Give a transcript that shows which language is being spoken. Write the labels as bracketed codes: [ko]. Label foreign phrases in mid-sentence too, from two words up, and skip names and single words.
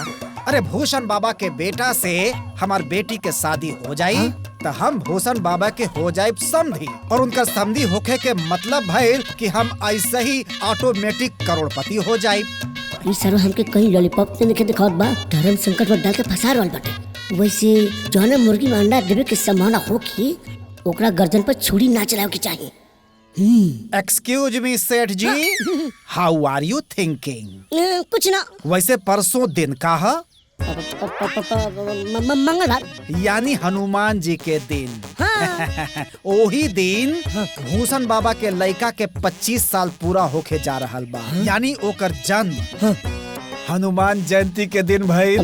[bho] अरे भूषण बाबा के बेटा से हमार बेटी के शादी हो जाई तो हम भूषण बाबा के हो जाए समधी, और उनका समधी होके के मतलब भइल कि हम ऐसे ही ऑटोमेटिक करोड़पति हो जाए। सर हमके कहीं लॉलीपॉप से नहीं दिखावत बा, धर्म संकट में डाल के फंसा रहल बाटे। वैसे जौन मुर्गी में अंडा देवे के संभावना होगी, ओकरा गर्दन पर छुरी ना चलावे के चाहिए। [en] excuse me [bho] सेठ जी, [en] How are you thinking? [bho] कुछ ना। वैसे परसों दिन का है? मंगलवार, यानी हनुमान जी के दिन। हाँ। ओही दिन भूषण बाबा के लड़का के 25 साल पूरा होके जा रहल बा। यानी ओकर जन्म हनुमान जयंती के दिन भइल।